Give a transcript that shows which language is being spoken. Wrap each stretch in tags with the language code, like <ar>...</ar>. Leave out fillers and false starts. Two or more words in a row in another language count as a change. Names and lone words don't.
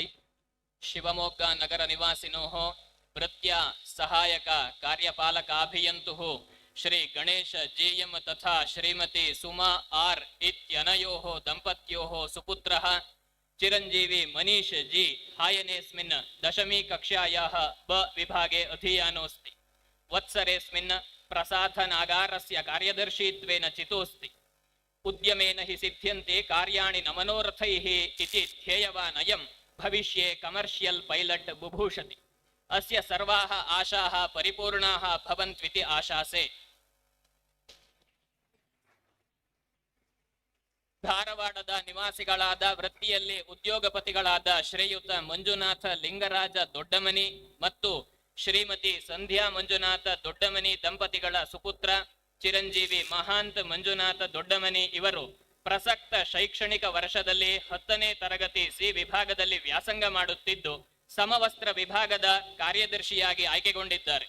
<sa>ಶಿವಮೊಗ್ಗ ನಗರ ನಿವಾಸಿನೋಃ ವೃತ್ಯ ಸಹಾಯಕ ಕಾರ್ಯಪಾಲಕಾಭಿಯಂತುಃ ಶ್ರೀ ಗಣೇಶ ಜಿಎಂ ತಥಾ ಶ್ರೀಮತಿ ಸುಮಾ ಆರ್ ಇತ್ಯನಯೋಃ ದಂಪತ್ಯೋಃ ಸುಪುತ್ರಃ ಚಿರಂಜೀವಿ ಮನೀಶ್ ಜಿ ಹಾಯನೇಸ್ಮಿನ್ ದಶಮೀ ಕಕ್ಷ್ಯಾಯಾः ब विभागे अधीयानोऽस्ति. वत्सरेऽस्मिन् प्रसाधनागारस्य कार्यदर्शीत्वेन चितोऽस्ति. उद्यमेन हि सिद्ध्यन्ते कार्याणि न मनोरथैः इति ध्येयवानयं भविष्ये</sa> <en>commercial pilot</en> <sa>बुभूषति. अस्य सर्वाः आशाः परिपूर्णाः भवन्त्विति आशासे.</sa> <kn>ಧಾರವಾಡದ ನಿವಾಸಿಗಳಾದ ವೃತ್ತಿಯಲ್ಲಿ ಉದ್ಯೋಗಪತಿಗಳಾದ ಶ್ರೀಯುತ ಮಂಜುನಾಥ ಲಿಂಗರಾಜ ದೊಡ್ಡಮನಿ ಮತ್ತು ಶ್ರೀಮತಿ ಸಂಧ್ಯಾ ಮಂಜುನಾಥ ದೊಡ್ಡಮನಿ ದಂಪತಿಗಳ ಸುಪುತ್ರ ಚಿರಂಜೀವಿ ಮಹಾಂತ್ ಮಂಜುನಾಥ ದೊಡ್ಡಮನಿ ಇವರು ಪ್ರಸಕ್ತ ಶೈಕ್ಷಣಿಕ ವರ್ಷದಲ್ಲಿ 10ನೇ ತರಗತಿ ಸಿ ವಿಭಾಗದಲ್ಲಿ ವ್ಯಾಸಂಗ ಮಾಡುತ್ತಿದ್ದು ಸಮವಸ್ತ್ರ ವಿಭಾಗದ ಕಾರ್ಯದರ್ಶಿಯಾಗಿ ಆಯ್ಕೆಗೊಂಡಿದ್ದಾರೆ.</kn>